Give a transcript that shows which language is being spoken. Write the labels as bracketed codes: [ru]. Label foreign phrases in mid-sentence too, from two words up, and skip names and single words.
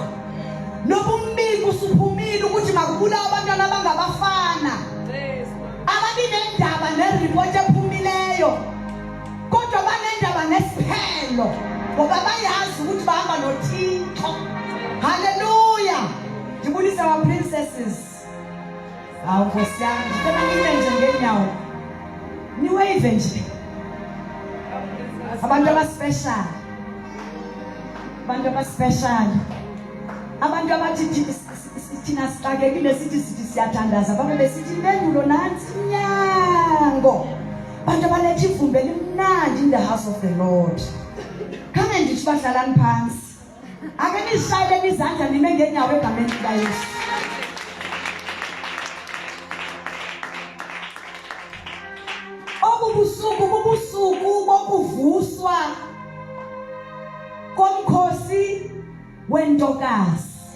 [zu] Nobumbiko usuphumile ukuthi makubulawe abantwana abangabafana. [xh] Abaninendaba nereport ephumileyo. Kodwa banendaba nesiphelo. Ngoba bayazi ukuthi bahamba noThixo. Hallelujah. Ndibulisa [en] our princesses. [zu] Hawu Nkosi yami, ngicela nibe nje ngenyawo. Niwave nje. Abantu abaspecial. Abantu abaspecial. Abantu abathi thina sixakekile sithi siyathandaza. Babe besithi impendulo nansi inyango. Abantu abaletha ivumbe elimnandi [en] in the house of the Lord. [xh] Kame ndithi badlalani phansi. Ake nishayele izandla nime ngenyawo egameni lika Yesu. Kubusuku bokuvuswa komkhosi weentokazi.